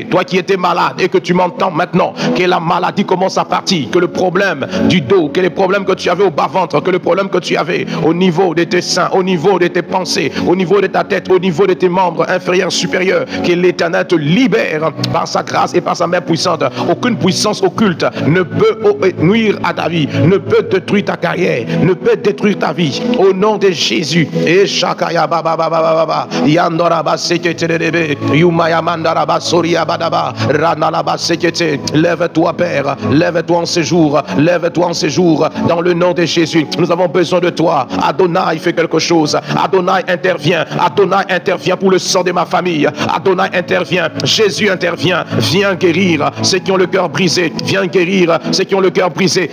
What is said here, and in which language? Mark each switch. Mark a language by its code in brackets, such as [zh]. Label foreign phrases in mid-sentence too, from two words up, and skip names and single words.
[fr] Toi qui étais malade et que tu m'entends maintenant, que la maladie commence à partir, que le problème du dos, que les problèmes que tu avais au bas-ventre, que le problème que tu avais au niveau de tes seins, au niveau de tes pensées, au niveau de ta tête, au niveau de tes membres inférieurs, supérieurs, que l'Éternel te libère par sa grâce et par sa main puissante. Aucune puissance occulte ne peut nuire à ta vie, ne peut détruire ta carrière, ne peut détruire ta vie. Au nom de Jésus. Et Shakaya Baba Baba Baba Yandora Basekete Yumaya Mandara Basoria Badaba Ranala Basekete. Lève-toi, Père, lève-toi en ce jour, lève-toi en ce jour, dans le nom de Jésus. Nous avons besoin de toi. Adonai fait quelque chose. Adonai intervient. Adonai intervient pour le sang de ma famille. Adonai intervient. Jésus intervient. Viens guérir ceux qui ont le cœur brisé. Viens guérir ceux qui ont le cœur brisé.